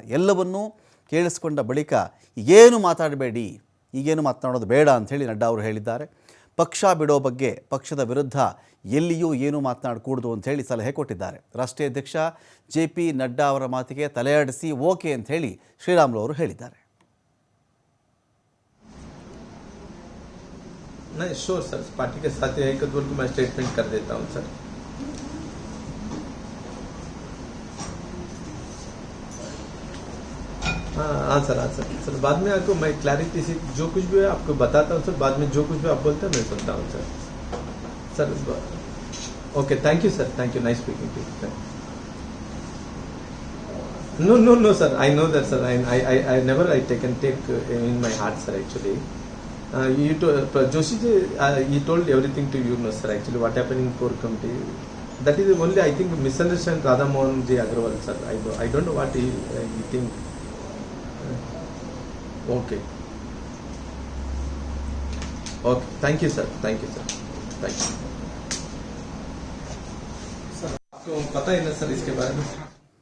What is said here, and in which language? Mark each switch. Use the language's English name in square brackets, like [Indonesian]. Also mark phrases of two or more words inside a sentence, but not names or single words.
[Kannada] ಎಲ್ಲವನ್ನೂ ಕೇಳಿಸ್ಕೊಂಡ ಬಳಿಕ ಈಗೇನು ಮಾತಾಡಬೇಡಿ, ಈಗೇನು ಮಾತನಾಡೋದು ಬೇಡ ಅಂಥೇಳಿ ನಡ್ಡಾ ಅವರು ಹೇಳಿದ್ದಾರೆ. ಪಕ್ಷ ಬಿಡೋ ಬಗ್ಗೆ, ಪಕ್ಷದ ವಿರುದ್ಧ ಎಲ್ಲಿಯೂ ಏನೂ ಮಾತನಾಡಕೂಡದು ಅಂಥೇಳಿ ಸಲಹೆ ಕೊಟ್ಟಿದ್ದಾರೆ. ರಾಷ್ಟ್ರೀಯ ಅಧ್ಯಕ್ಷ ಜೆ ಪಿ ನಡ್ಡಾ ಅವರ ಮಾತಿಗೆ ತಲೆಯಾಡಿಸಿ ಓಕೆ ಅಂಥೇಳಿ ಶ್ರೀರಾಮುಲು ಅವರು ಹೇಳಿದ್ದಾರೆ. [Hindi] नहीं [English] sure sir, [Hindi] पार्टी के साथ एक बोल के मैं स्टेटमेंट कर देता हूँ सर. हाँ सर, सर बाद में आपको मैं क्लैरिटी से जो कुछ भी है आपको बताता हूँ सर. बाद में जो कुछ भी आप बोलते हैं मैं सुनता हूँ सर. [English] okay, thank you sir, thank you, nice speaking to you. No sir, I know that sir. I never take in my heart sir actually. Joshi ji, he told everything to you, no sir. Actually, what happened in core committee, that is only I think misunderstand Radha Mohan ji Agrawal sir. I don't know what he think. Okay, thank you sir, thank you. [Hindi] सर आपको पता है ना सर इसके बारे में?